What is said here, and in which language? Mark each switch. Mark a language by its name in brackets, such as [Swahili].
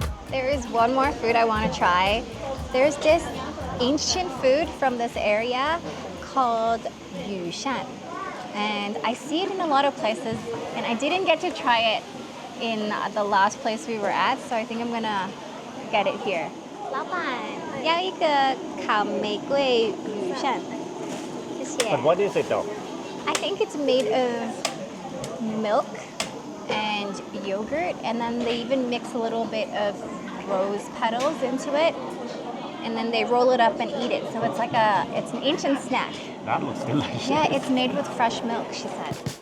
[English] There is one more food I want to try. There's this ancient food from this area called Yushan. And I see it in a lot of places, and I didn't get to try it in the last place we were at, so I think I'm gonna get it here. [Chinese] 老板，要一个烤玫瑰鱼扇，谢谢。 [English] But what is it though? I think it's made of milk and yogurt, and then they even mix a little bit of rose petals into it, and then they roll it up and eat it. So it's like it's an ancient snack. That looks delicious. Yeah, it's made with fresh milk, she said.